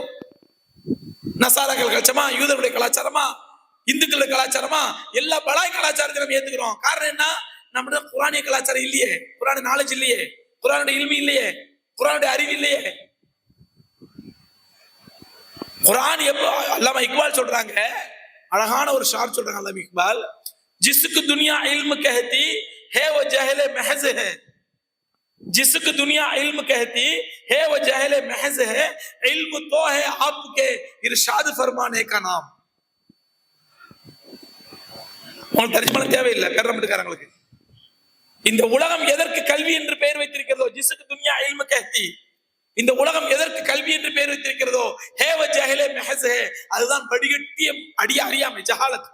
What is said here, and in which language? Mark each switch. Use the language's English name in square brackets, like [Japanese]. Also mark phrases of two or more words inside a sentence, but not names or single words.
[Tamil] நசாராக்கள் கலாச்சாரமா, யூதருடைய கலாச்சாரமா, இந்துக்களுடைய கலாச்சாரமா, எல்லா பலாய் கலாச்சாரத்தையும் நம்ம ஏத்துக்கிறோம். காரணம் என்ன? நம்முடைய குர்ஆனிய கலாச்சாரம் இல்லையே, குர்ஆன் நாலேஜ் இல்லையே, குர்ஆனுடைய இல்மு இல்லையே, குர்ஆனுடைய அறிவு இல்லையே. குர்ஆன் அல்லாமா இக்பால் சொல்றாங்க, அழகான ஒரு ஷார் சொல்றாங்க அல்லாமா இக்பால், [Urdu] جس کو دنیا علم کہتی ہے وہ جہل محض ہے، جس کو دنیا علم کہتی ہے وہ جہل محض ہے، علم تو ہے آپ کے ارشاد فرمانے کا نام. [Tamil] உங்களுக்கு தர்ஜுமா தேவையில்லை பேரம்பட்டுக்காரங்களுக்கு. இந்த உலகம் எதற்கு கல்வி என்று பெயர் வைத்திருக்கிறதோ, [Urdu] جس کو دنیا علم کہتی, [Tamil] இந்த உலகம் எதற்கு கல்வி என்று பெயர் வைத்திருக்கிறதோ, [Urdu] ہے وہ جہل محض ہے, [Tamil] அதுதான் வடிகட்டிய அறியாமை, ஜஹாலத்.